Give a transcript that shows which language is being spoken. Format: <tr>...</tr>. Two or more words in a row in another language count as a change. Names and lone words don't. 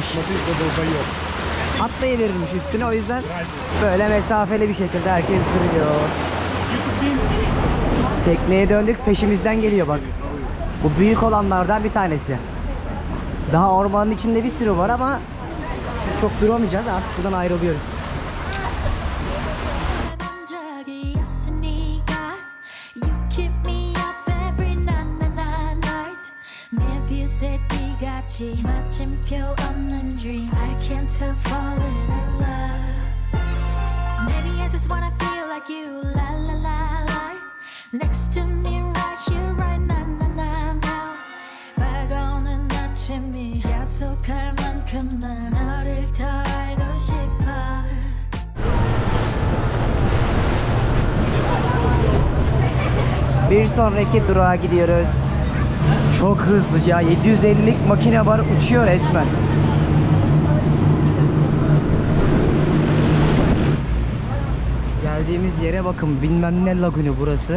<tr>Atlayıverirmiş üstüne, o yüzden böyle mesafeli bir şekilde herkes duruyor. Tekneye döndük, peşimizden geliyor bak. Bu büyük olanlardan bir tanesi. Daha ormanın içinde bir sürü var ama çok duramayacağız, artık buradan ayrılıyoruz.</tr> <ko>마침표 없는</ko> <en>dream I can't help falling in love Maybe I just wanna feel like you La la la la Next to me right here right now now now now</en> <ko>밝아오는 아침이 약속할 만큼 난 너를 더 알고 싶어</ko> <tr>Bir sonraki durağa gidiyoruz. Çok hızlı ya, 750'lik makine var, uçuyor resmen. Geldiğimiz yere bakın, bilmem ne lagunu burası.</tr>